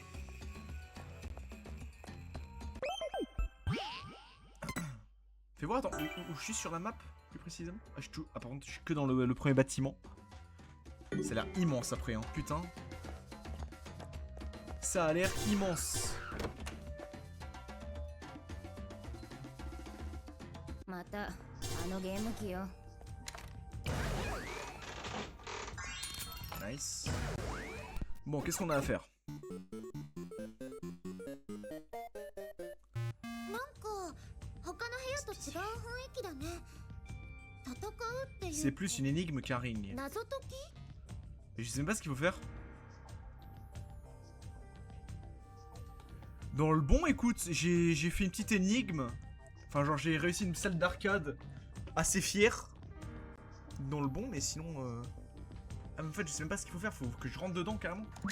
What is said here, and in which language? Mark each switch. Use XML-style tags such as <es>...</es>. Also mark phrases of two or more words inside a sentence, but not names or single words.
<fr>Fais voir, attends, où je suis sur la map, plus précisément? Ah, par contre, je suis que dans le premier bâtiment. Ça a l'air immense après, hein, putain. Ça a l'air immense.</fr> <ja>またあのゲーム機よ。</ja> <fr>Nice. Bon, qu'est-ce qu'on a à faire?</fr> <ja>なんか他の部屋と違う雰囲気だね。戦うっていう</ja> <fr>C'est plus une énigme qu'un ring.</fr> <ja>謎解き。</ja> <fr>Et je sais même pas ce qu'il faut faire. Dans le bon, écoute, j'ai fait une petite énigme. Enfin, genre, j'ai réussi une salle d'arcade assez fière. Dans le bon, mais sinon... Ah, mais en fait, je sais même pas ce qu'il faut faire. Faut que je rentre dedans, carrément.</fr>